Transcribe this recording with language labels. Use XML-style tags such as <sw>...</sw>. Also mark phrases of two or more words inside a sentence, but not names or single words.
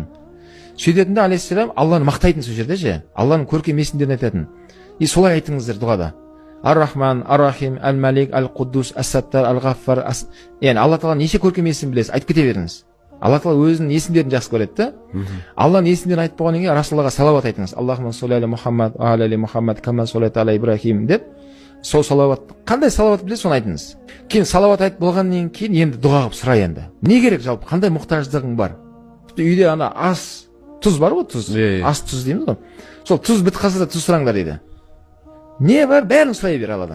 <kk>Сөйтетінде алейхиссалам Алланы мақтайтын сол жерде ше. Алланың көркем есімдерін айтатын. И солай айтыңыздар дұғада. Ар-Рахман, Ар-Рахим, Әл-Малик, Әл-Қуддус, Әс-Саттар, Әл-Ғаффар. Яғни Алла Тағала неше көркем есім білесіз, айтып кете беріңіз. Алла Тағала өзінің есімдерін жақсы көреді да. Алланың есімдерін айтып болғаннан кейін Расулаллаға салауат айтыңыз.</kk> <ar>اللهم صل على محمد، وعلى محمد، كما صليت على إبراهيم деп.</ar> <kk>Сол салауат, қандай салауат білесіз, соны айтыңыз. Кейін салауат айтып болғаннан кейін енді дұға қылып сұра енді. Не керек жалпы, қандай мұқтаждығың бар? Үйде ана ас, тұз бар ғой, тұз. Ас тұз дейміз ғой. Сол тұз бітіп қалса да тұз сұраңдар дейді. Не бар, бәрін сұрай бер Алладан.</kk>